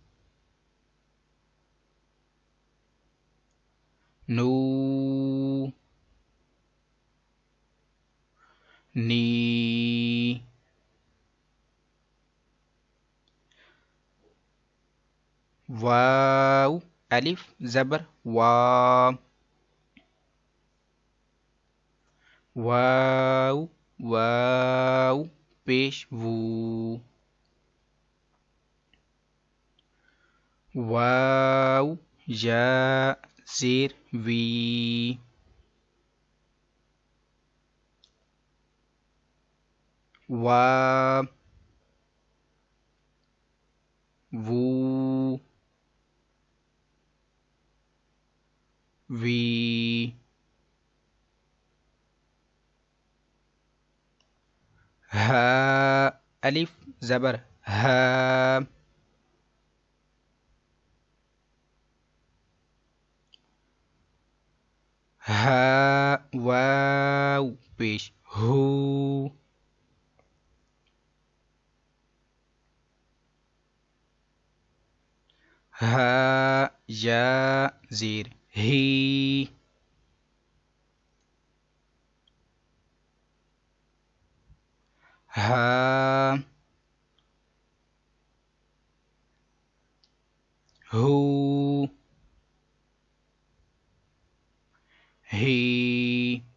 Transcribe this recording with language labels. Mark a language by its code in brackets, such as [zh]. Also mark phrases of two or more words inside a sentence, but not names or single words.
[ur] نو، نی، واو الف زبر وا، واو، واو پیش وو، واو یا زیر وی، وا، وو، وی، ہا الف زبر ہا، ہا واو پیش ہو، ہا یا زیر ہی، ہا ہو ہی۔